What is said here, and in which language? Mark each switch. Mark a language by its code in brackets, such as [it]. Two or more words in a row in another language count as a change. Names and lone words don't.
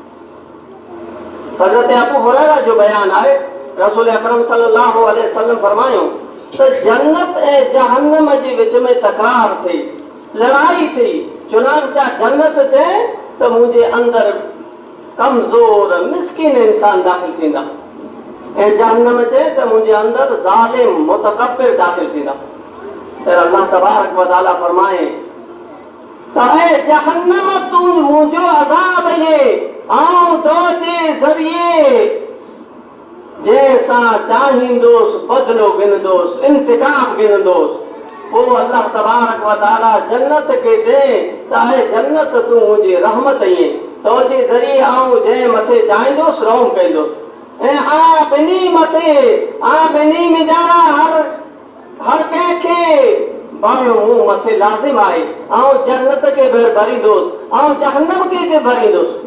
[sd] हज़रत अबू हुरैरा जो बयान आहे, रसूल अकरम [ar] صلى الله عليه وسلم [sd] फरमायो त जन्नत ऐं जहन्नम जे विच में तकरार थी, लड़ाई थी। चुनांचा जन्नत चए त मुंहिंजे अंदर कमज़ोर मिस्किन इंसान दाख़िल थींदा ऐं जहन्नम चए त मुंहिंजे अंदर ज़ालिम मुतकब्बिर दाख़िल थींदा। त अल्लाह [ar] تبارك وتعالى [sd] फरमाए त ऐ जहन्नम तूं मुंहिंजो अज़ाब ये ऐं तुंहिंजे ज़रिए जंहिंसां चाहींदुसि बदिलो गिनंदुसि, इंतिकाम गिनंदुसि। पोइ अल्लाह [ar] تبارك وتعالى [sd] जन्नत खे चए त आहे जन्नत तूं मुंहिंजी रहमत इएं तुंहिंजे ज़रिए आऊं जंहिं मथे चाहींदुसि रहम कंदुसि ऐं आ ॿिन्ही मथे ॿिन्ही में ॼाणा हर कंहिंखे भरणो मूं मथे लाज़िम आहे, ऐं जन्नत खे बि भरींदुसि ऐं जहन्नम खे बि भरींदुसि।